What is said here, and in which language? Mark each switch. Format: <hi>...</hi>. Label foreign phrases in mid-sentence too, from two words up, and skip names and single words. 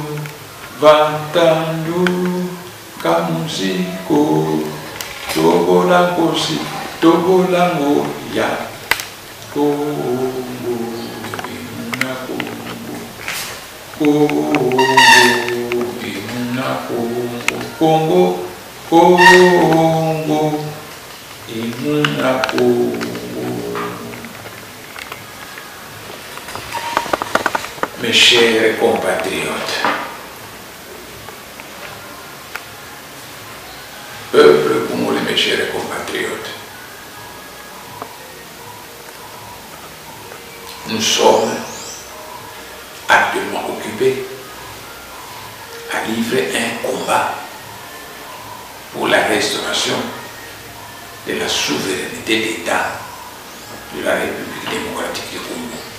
<kg>kamusiko tobola nkosi tobola ngoya kongo imuna kongo kongo imuna kongo kongo imuna kongo.</kg> <fr>Mes chers compatriotes, peuple congolais, mes chers compatriotes, nous sommes actuellement occupés à livrer un combat pour la restauration de la souveraineté d'État de la République démocratique du Congo.</fr>